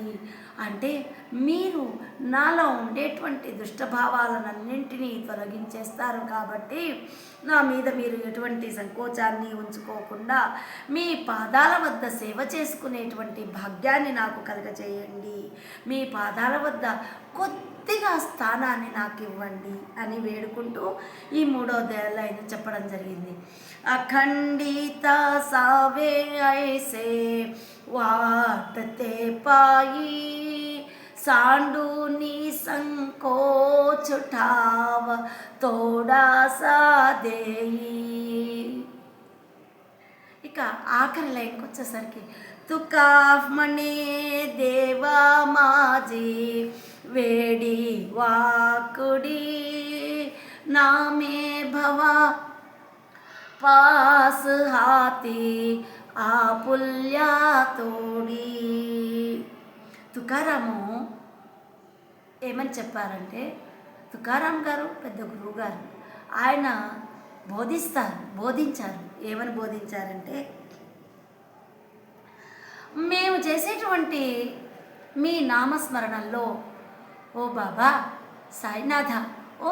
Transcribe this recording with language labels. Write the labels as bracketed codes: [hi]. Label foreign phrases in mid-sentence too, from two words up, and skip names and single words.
[te] అంటే మీరు నాలో ఉండేటువంటి దుష్టభావాలన్నింటినీ తొలగించేస్తారు కాబట్టి నా మీద మీరు ఎటువంటి సంకోచాన్ని ఉంచుకోకుండా మీ పాదాల వద్ద సేవ చేసుకునేటువంటి భాగ్యాన్ని నాకు కలుగజేయండి. మీ పాదాల వద్ద కొద్దిగా స్థానాన్ని నాకు ఇవ్వండి అని వేడుకుంటూ ఈ మూడో లైన్ చెప్పడం జరిగింది. [mr] अखंडित सावे ऐसे वाटते पायी सांडूनी संकोच ठाव तोडासा देई. [te] ఇక ఆఖరి లైన్కి వచ్చేసరికి [mr] तुका म्हणे देवा माझी वेडी वाकुडी नामे भवा पास हाती आपुल्या तोडी. [te] తుకారాము ఏమని చెప్పారంటే, తుకారాం గారు పెద్ద గురువు గారు, ఆయన బోధించారు. ఏమని బోధించారంటే, మేము చేసేటువంటి మీ నామస్మరణల్లో ఓ బాబా సాయినాథ, ఓ